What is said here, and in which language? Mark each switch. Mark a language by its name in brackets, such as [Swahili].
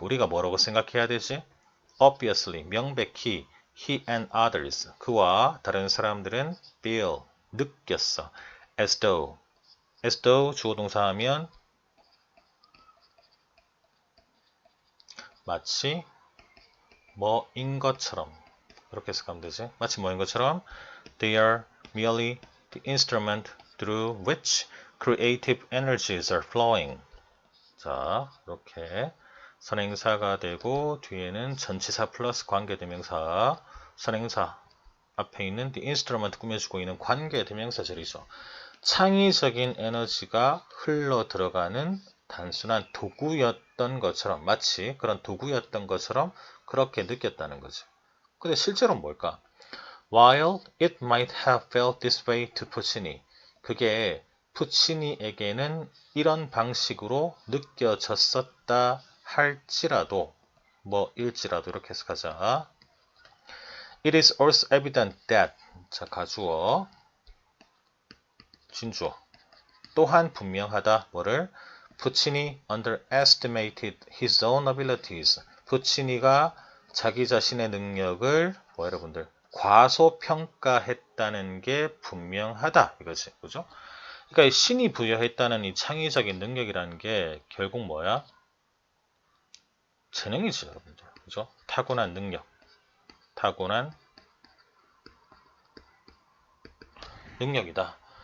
[Korean] 우리가 뭐라고 생각해야 되지? Obviously, 명백히 [English] he and others, [Korean] 그와 다른 사람들은 feel, 느꼈어. As though 주어 동사 하면 마치 뭐인 것처럼 이렇게 해석하면 되지. 마치 뭐인 것처럼 [English] they are merely the instrument through which creative energies are flowing. [Korean] 자, 이렇게 선행사가 되고 뒤에는 전치사 플러스 관계대명사 선행사 앞에 있는 the instrument 꾸며주고 있는 관계대명사절이죠. 창의적인 에너지가 흘러 들어가는 단순한 도구였던 것처럼 마치 그런 도구였던 것처럼 그렇게 느꼈다는 거죠. 근데 실제로는 뭘까? [English] While it might have felt this way to Puccini, [Korean] 그게 푸치니에게는 이런 방식으로 느껴졌었다 할지라도 뭐일지라도 이렇게 해석하자. [English] It is also evident that [Korean] 자 가주어 진주어 또한 분명하다 뭐를 [English] 푸치니 underestimated his own abilities. [Korean] 푸치니가 자기 자신의 능력을 여러분들 과소평가했다는 게 분명하다 이거지, 그죠? 그러니까 신이 부여했다는 이 창의적인 능력이라는 게 결국 뭐야? 재능이지, 여러분들, 그죠? 타고난 능력, 타고난 능력이다.